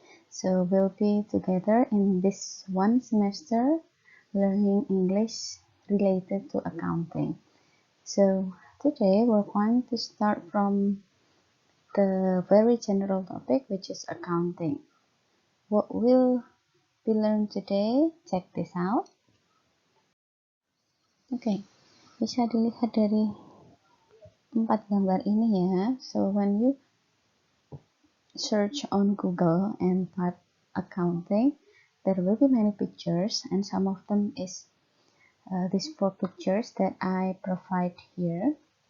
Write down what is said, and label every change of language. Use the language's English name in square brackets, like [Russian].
[English] So we'll be together in this one semester learning English related to accounting. So today we're going to start from the very general topic, which is accounting. What will we learn today? Check this out. [Indonesian] Oke, bisa dilihat dari 4 gambar ini ya. [English] So when you search on Google and type accounting, there will be many pictures, and some of them is these 4 pictures that I provide here.